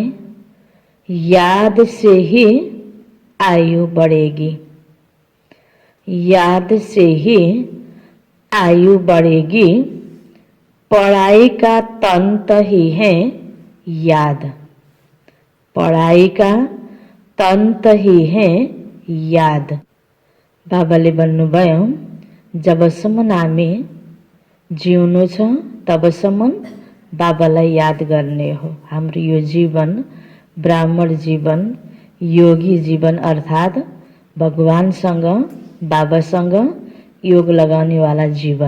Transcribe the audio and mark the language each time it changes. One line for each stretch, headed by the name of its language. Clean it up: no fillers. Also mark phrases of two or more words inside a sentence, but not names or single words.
Hindi: याद से ही आयु बढ़ेगी। याद से ही आयु बढ़ेगी। पढ़ाई का तंत्र ही है याद। पढ़ाई का तंत्र ही है याद।
Nepali: बाबाले भन्नुभयो, जबसम्म हामी जिउनु छ तबसम्म बाबालाई याद गर्ने हो। हाम्रो यो जीवन ब्राह्मण जीवन, योगी जीवन अर्थात भगवानसँग बाबासँग योग लगाउने वाला जीवन।